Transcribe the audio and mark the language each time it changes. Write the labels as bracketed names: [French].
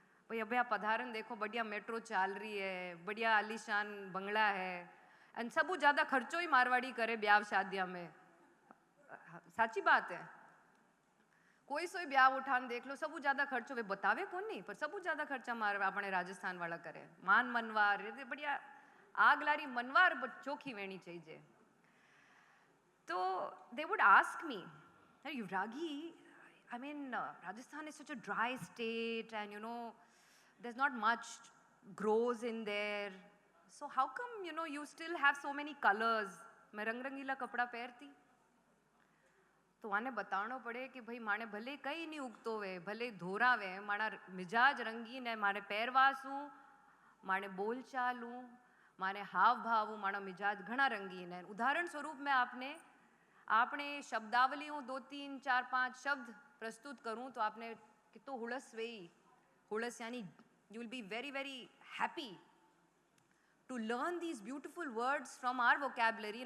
[Rajasthani] भाई अभी आप पधारन देखो, बढ़िया मेट्रो चल रही है, बढ़िया आलीशान बंगला है, एंड सबू ज़्यादा खर्चो ही मारवाड़ी करे ब्याह शादिया में। साची बात है, कोई सोई ब्याह उठान देख लो, सबू ज़्यादा खर्चो वे बतावे कौन नहीं, पर सबू ज़्यादा खर्चा मार अपने राजस्थान वाला करे। मान मनवार बढ़िया आग लारी मनवार चोखी वेणी चाहिए। [English] तो they would ask me, युवरागी, I mean, Rajasthan is such a dry state and, there's not much grows in there. So how come, you still have so many colors? [Rajasthani] मैं रंग रंगीला कपड़ा पहनती, तो आने बतानो पड़े कि भाई माने भले कहीं नहीं उगतो वे, भले धोरा वे, माना मिजाज रंगीन है, माने पैरवास हूँ, माने बोल चाल हूँ, माने हाव भाव हूँ, माना मिजाज घना रंगीन है। उदाहरण स्वरूप मैं आपने शब्दावली हूँ 2, 3, 4, 5 शब्द प्रस्तुत करूं तो आपने कितो हुड़स वेई, हुड़स यानी [English] You will be very very happy to learn these beautiful words from our vocabulary.